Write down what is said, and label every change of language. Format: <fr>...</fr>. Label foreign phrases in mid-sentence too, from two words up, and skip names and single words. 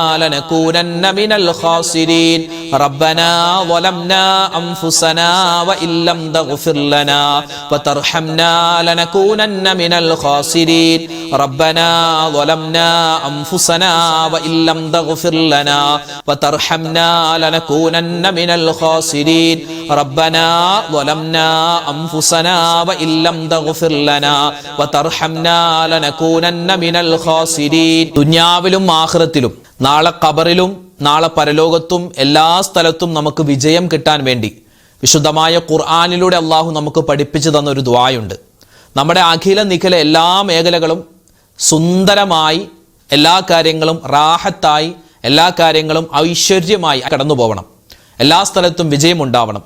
<ar>لنكونن من الخاسرين ربنا ظلمنا أنفسنا وإن لم تغفر لنا وترحمنا لنكونن من الخاسرين ربنا ظلمنا أنفسنا وإن لم تغفر لنا وترحمنا لنكونن من الخاسرين ربنا ظلمنا أنفسنا وإن لم تغفر لنا وترحمنا لنكونن من الخاسرين.</ar> <ml>ദുനിയാവിലും ആഖിറത്തിലും നാളെ ഖബറിലും നാളെ പരലോകത്തും എല്ലാ സ്ഥലത്തും നമുക്ക് വിജയം കിട്ടാൻ വേണ്ടി വിശുദ്ധമായ ഖുർആനിലൂടെ അള്ളാഹു നമുക്ക് പഠിപ്പിച്ചു തന്ന ഒരു ദുആയുണ്ട്. നമ്മുടെ അഖില നിഖില എല്ലാ മേഖലകളും സുന്ദരമായി, എല്ലാ കാര്യങ്ങളും റാഹത്തായി, എല്ലാ കാര്യങ്ങളും ഐശ്വര്യമായി കടന്നു പോകണം, എല്ലാ സ്ഥലത്തും വിജയം ഉണ്ടാവണം.</ml>